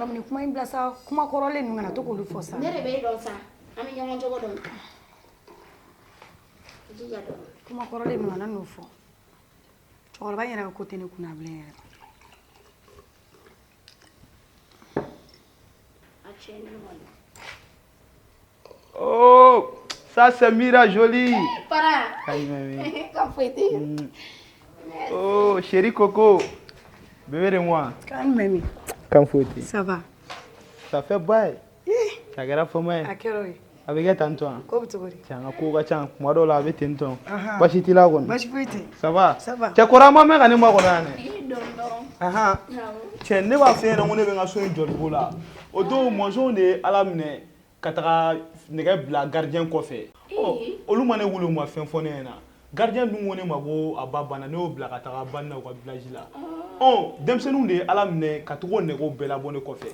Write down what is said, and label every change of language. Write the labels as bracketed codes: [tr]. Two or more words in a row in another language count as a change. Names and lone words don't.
[bm] mara ni kuma in bila sa kuma kɔrɔlen ninnu kana to k'olu fɔ sa ne de bɛ e dɔn sa an bɛ ɲɔgɔn jogo dɔn jija dɔn kuma kɔrɔlen ninnu kana n'o fɔ cɛkɔrɔba in yɛrɛ ka ko tɛ ne kunna bilen yɛrɛ a cɛ ni ɲɔgɔn na [fr] oh ça c'est Mira jolie para aïe mamie [bm] kan foyi tɛ yen [fr] oh chérie Coco bébé de moi calme Mimi [bm] kan foyi tɛ [fr] ça va ça fait bail [bm] ça kɛra fama ye a kɛra o ye a bɛ kɛ tan tɔ ko bɛ cogo di cɛ an ka ko ka ca kuma dɔw la a bɛ ten tɔ basi t'i la kɔni basi foyi tɛ [fr] ça va ça va [bm] cɛ kɔrɔ an ma mɛn ka ne makɔnɔ yan dɛ i ye dɔn dɔrɔn ahan cɛ ne b'a fɛ yen nɔ ko ne bɛ n ka so in jɔliko la o don mɔnzɔnw de ye ala minɛ ka taga nɛgɛ bila gardien kɔfɛ olu ma ne wuli u ma fɛn fɔ ne ɲɛna gardien dun ko ne ma ko a ba banna ne y'o bila ka taga ba na u ka village la denmisɛnninw de ye ala minɛ ka togo nɛgɛw bɛɛ labɔ ne kɔfɛ